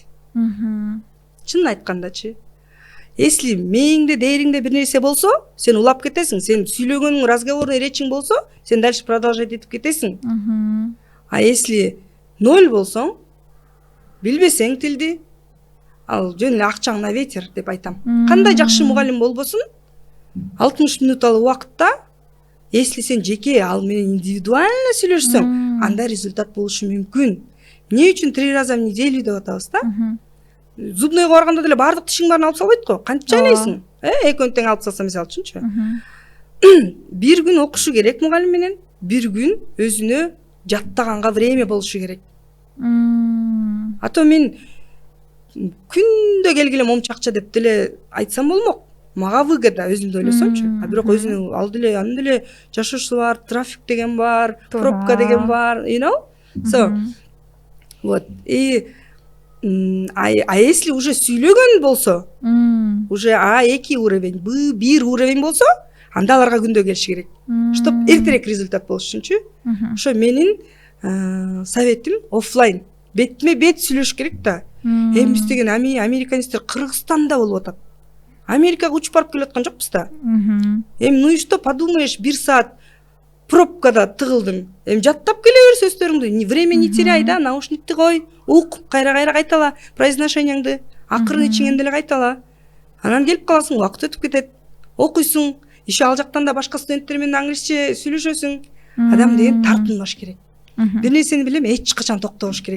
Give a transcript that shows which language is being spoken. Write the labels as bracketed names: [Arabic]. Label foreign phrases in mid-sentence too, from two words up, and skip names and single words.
[Kyrgyz] Чынын айткандачы. Если мээңде, дээриңде бир нерсе болсо, сен улап кетесиң. Сен сүйлөгөнүң, [Russian] разговорный речиң [Kyrgyz] болсо, сен [Russian] дальше продолжать [Kyrgyz] этип кетесиң. [Russian] А если ноль [Kyrgyz] болсоң, билбесең тилди, ал жөн эле акчаң [Russian] на ветер [Kyrgyz] деп айтам. Кандай жакшы мугалим болбосун, 60 минут ал убакытта, если сен жеке ал менен индивидуально сүйлөшсөң, анда результат болушу мүмкүн. Эмне үчүн [Russian] 3 раза в неделю [Kyrgyz] деп атабыз да? Зубныйга барганда деле бардык тишиң баарын алып салбайт го. Кантип чайнайсың? Экөөнү тең алып салса, мисалы үчүнчү. Бир күн окушу керек мугалим менен, бир күн өзүнө жаттаганга время болушу керек. А то мен күндө келгиле момчу акча деп деле айтсам болмок. Мага выгода өзүмдү ойлосомчу. А бирок өзүнүн ал деле анын деле жашоосу бар, трафик деген бар, пробка деген бар, [English] you know? So, вот. [Russian] А если уже [Kyrgyz] сүйлөгөн болсо, [Russian] уже А2 уровень, Б1 уровень [Kyrgyz] болсо, анда аларга күндө келиш керек. Чтоб эртерээк результат болуш үчүнчү. Ошо менин советим офлайн. Бетме бет сүйлөш керек да. Эми биз деген американецтер Кыргызстанда болуп атат. Америкага учуп барып келип аткан жокпуз да. Эми [Russian] ну и что подумаешь, [Kyrgyz] 1 саат пробкада тыгылдым. Эми жаттап келе бер сөздөрүңдү. [Russian] Время не теряй [Kyrgyz] да, наушникти кой, ук, кайра кайтала произношениеңди, акырын ичиңен деле кайтала. Анан келип каласың, убакыт өтүп кетет. Окуйсуң, еще ал жактан да башка студенттер менен англисче сүйлөшөсүң. Адам деген тартынбаш керек. Бир нерсени билем, эч качан токтобош керек.